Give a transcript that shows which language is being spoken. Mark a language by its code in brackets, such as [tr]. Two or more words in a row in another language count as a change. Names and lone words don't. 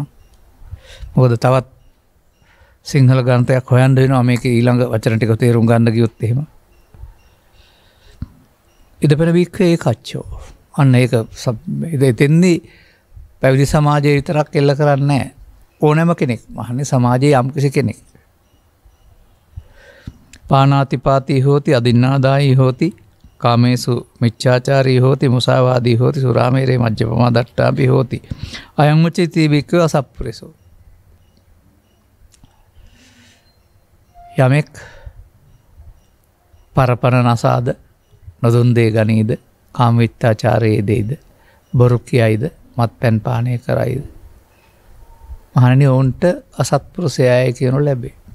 [si] මොකද තවත් සිංහල ග්‍රන්ථයක් හොයන්න වෙනවා මේකේ ඊළඟ වචන ටික තේරුම් ගන්න ගියොත් එහෙම. [pi] ඉදපෙන බික්කේ කච්චෝ. [si] අන්න ඒක එතෙන්දී පැවිදි සමාජයේ විතරක් එල්ල කරන්නේ නැහැ. ඕනෑම කෙනෙක්, මහන්නේ සමාජයේ යම්කිසි කෙනෙක්. [pi] පානාතිපාතී හෝති අදින්නාදායී හෝති කාමේසු මිච්ඡාචාරී හෝති මුසාවාදී හෝති සුරාමේරේ මජ්ජපමා දට්ඨාපි හෝති අයං උච්චති භික්ඛු අසප්පුරිසෝ. [si] යමෙක් පරපර නසාද නොදුන් දේ ගනීද කාමවිත්තාචාරයේ දෙයිද බොරු කියයිද මත්පැන් පානය කරයිද මහණනි ඔවුන්ට අසත්පුරුෂයයි කියනු ලැබේ.